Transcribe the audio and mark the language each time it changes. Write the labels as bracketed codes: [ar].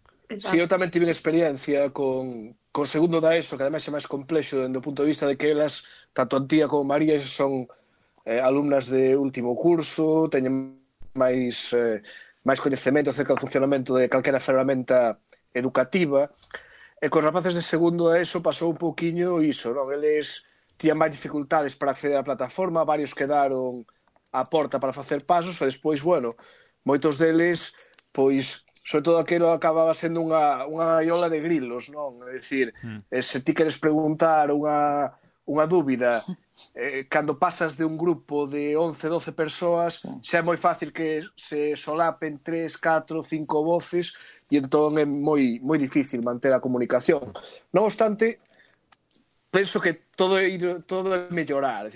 [es] Sí, yo también tuve experiencia con segundo da ESO, que además es más complejo desde el punto de vista de que ellas, tanto Antía como María, son alumnas de último curso, tienen más conocimiento acerca del funcionamiento de cualquier herramienta educativa. [gl] E con rapaces de segundo a eso pasó un poquillo iso, non? Eles tían máis dificultades para acceder á plataforma, varios quedaron á porta para facer pasos, e despois, bueno, moitos deles, pois, sobre todo aquilo acababa sendo unha gaiola de grilos, non? É dicir, se ti queres preguntar unha dúbida, cando pasas de un grupo de 11, 12 persoas, xa é moi fácil que se solapen 3, 4, 5 voces, e entón é moi, moi difícil manter a comunicación. Non obstante, penso que todo é mellorar.